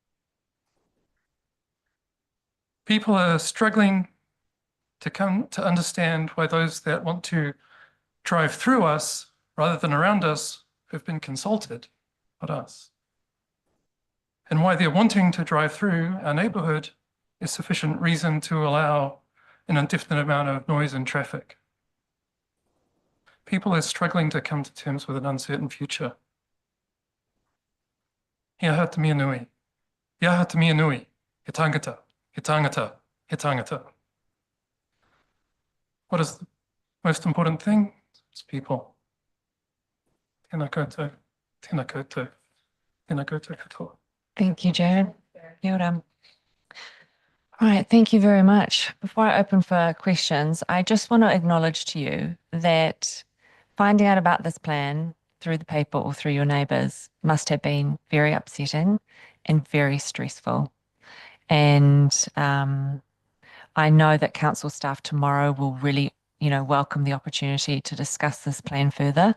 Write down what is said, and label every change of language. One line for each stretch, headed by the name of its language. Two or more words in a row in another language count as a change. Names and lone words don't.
English: People are struggling to come to understand why those that want to drive through us rather than around us have been consulted, not us. And why they're wanting to drive through our neighbourhood is sufficient reason to allow an indefinite amount of noise and traffic. People are struggling to come to terms with an uncertain future.
Māori: He aha te mea nui. He aha te mea nui. He tangata, he tangata, he tangata.
English: What is the most important thing? It's people.
Māori: Tēnā koutou, tēnā koutou. Tēnā koutou katoa.
English: Thank you,
Māori: Jared. Kia ora.
English: All right, thank you very much. Before I open for questions, I just want to acknowledge to you that finding out about this plan through the paper or through your neighbours must have been very upsetting and very stressful. And I know that council staff tomorrow will really, welcome the opportunity to discuss this plan further.